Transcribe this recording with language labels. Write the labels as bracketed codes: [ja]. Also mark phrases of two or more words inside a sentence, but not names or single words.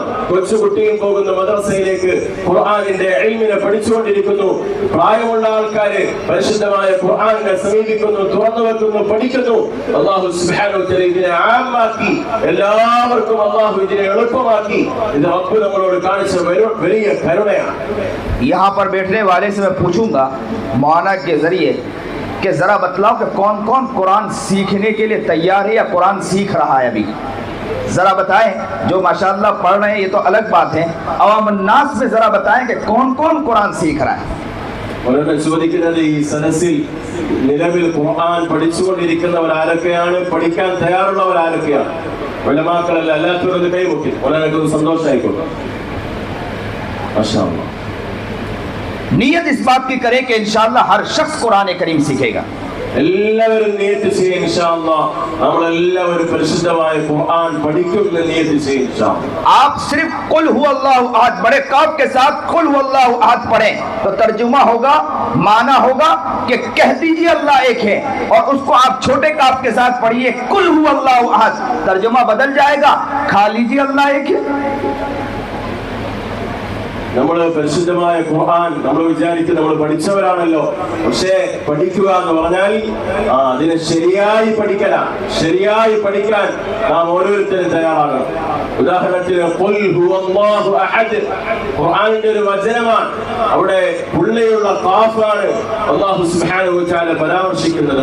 [ml] കൊച്ചുകുട്ടിയും പോകുന്ന മദ്രസയിലേക്ക് ഖുർആനിന്റെ ഇൽമിനെ പഠിച്ചുകൊണ്ടിരിക്കുന്നു. പ്രായമുള്ള ആൾക്കാര് പരിശുദ്ധമായ ഖുർആനിനെ സമീപിക്കുന്നു, തുറന്നു വെക്കുന്നു, പഠിക്കുന്നു. [ar] الله سبحانه وتعالى [ml] ഇതിനെ ആമാക്കി എല്ലാവർക്കും അല്ലാഹു ഇതിനെ എളുപ്പമാക്കി. ഇത് റബ്ബ് നമ്മളോട് കാണിച്ച വലിയ കരുണയാണ്. [hi] यहाँ पर बैठने वाले से मैं पूछूंगा मौलाना के जरिए कि जरा बतलाओ कि कौन कौन कुरान सीखने के लिए तैयार है या कुरान सीख रहा है अभी, जरा बताएं। जो माशाअल्लाह पढ़ रहे हैं ये तो अलग बात है, अवाम नास में जरा बताएं कि कौन कौन कुरान सीख रहा है। [ml] വളരെ ചോദിക്കുന്നത്, ഈ സദസ്സിൽ നിലവിൽ ഖുർആൻ പഠിച്ചുകൊണ്ടിരിക്കുന്നവർ ആരൊക്കെയാണ്, പഠിക്കാൻ തയ്യാറുള്ളവർ ആരൊക്കെയാണ്? ഉലമാക്കളല്ല, അല്ലാത്തവരൊന്ന് കൈമുട്ടി വളരെ സന്തോഷമായിക്കോട്ടെ. [ar] ما شاء الله. [hi] नियत इस बात की करें कि इंशाअल्लाह हर शख्स कुरान करीम सीखेगा। [ml] എല്ലാവരും നിയത്ത് ചെയ്യും [ar] إن شاء الله. [ml] നമ്മളെല്ലാവരും പരിശുദ്ധമായ ഖുർആൻ പഠിക്കുമെന്ന് നിയത്ത് ചെയ്യും [ar] إن شاء الله. [hi] आप सिर्फ [ar] قل هو الله أحد [hi] बड़े काफ के साथ [ar] قل هو الله أحد [hi] पढ़ें तो तर्जुमा होगा, माना होगा कि कह दीजिए अल्लाह एक है, और उसको आप छोटे काफ के साथ पढ़िए [ar] قل هو الله أحد, [hi] तर्जुमा बदल जाएगा, खा लीजिए अल्लाह एक है। [ml] നമ്മൾ പരിശുദ്ധമായ ഖുർആൻ നമ്മൾ വിചാരിക്കും നമ്മൾ പഠിച്ചവരാണല്ലോ, പക്ഷേ പഠിക്കുക എന്ന് പറഞ്ഞാൽ അതിനെ ശരിയായി പഠിക്കണം. ശരിയായി പഠിക്കാൻ നാം ഓരോരുത്തരും തയ്യാറാകണം. ഉദാഹരണത്തിന് [ar] قل هو الله أحد [ml] ഖുർആനിന്റെ ഒരു വചനമാണ്, അവിടെ പുള്ളിയുള്ള ഖാഫാണ് [ar] الله سبحانه وتعالى [ml] പരാമർശിക്കുന്നത്.